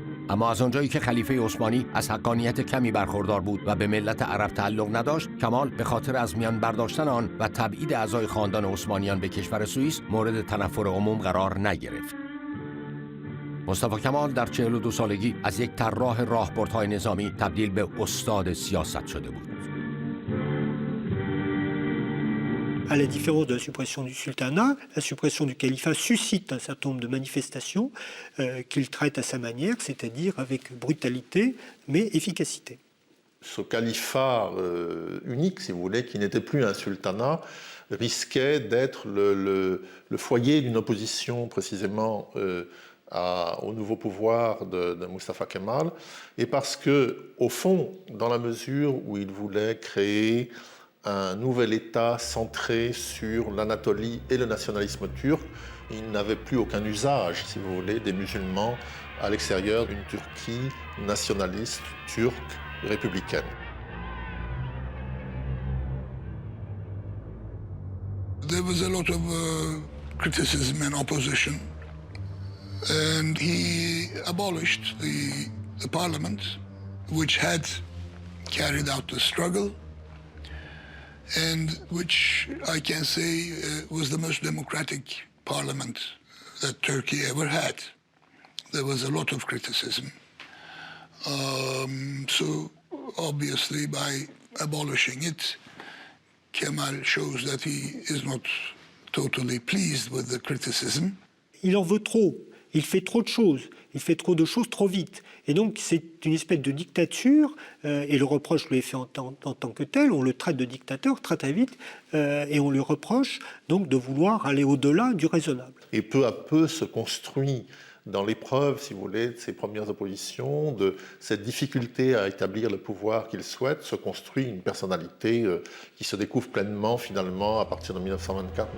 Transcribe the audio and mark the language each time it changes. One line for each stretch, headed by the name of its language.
Persian: اما از آنجایی که خلیفه عثمانی از حقانیت کمی برخوردار بود و به ملت عرب تعلق نداشت، کمال به خاطر از میان برداشتن آن و تبعید اعضای خاندان عثمانیان به کشور سوئیس مورد تنفر عموم قرار نگرفت. مصطفی کمال در 42 سالگی از یک طراح راهبردهای نظامی تبدیل به استاد سیاست شده بود.
French: À la différence de la suppression du sultanat, la suppression du califat suscite un certain nombre de manifestations qu'il traite à sa manière, c'est-à-dire avec brutalité mais efficacité. Ce califat unique, si vous voulez, qui n'était plus un sultanat, risquait d'être le foyer d'une opposition précisément au nouveau pouvoir de Mustafa Kemal, et parce que, au fond, dans la mesure où il voulait créer un nouvel État centré sur l'Anatolie et le nationalisme turc, il n'avait plus aucun usage, si vous voulez, des musulmans à l'extérieur d'une Turquie nationaliste, turque, républicaine.
English: There was a lot of criticism and opposition, and he abolished the parliament, which had carried out the struggle, and which I can say was the most democratic parliament that Turkey ever had. There was a lot of criticism. So obviously by abolishing it, Kemal shows that he is not totally pleased with the criticism.
French: Il en veut trop, il fait trop de choses. Il fait trop de choses trop vite. Et donc, c'est une espèce de dictature, et le reproche lui est fait en tant que tel. On le traite de dictateur très très vite, et on lui reproche donc de vouloir aller au-delà du raisonnable. Et peu à peu se construit dans l'épreuve, si vous voulez, de ses premières oppositions, de cette difficulté à établir le pouvoir qu'il souhaite, se construit une personnalité qui se découvre pleinement, finalement, à partir de 1924-1925.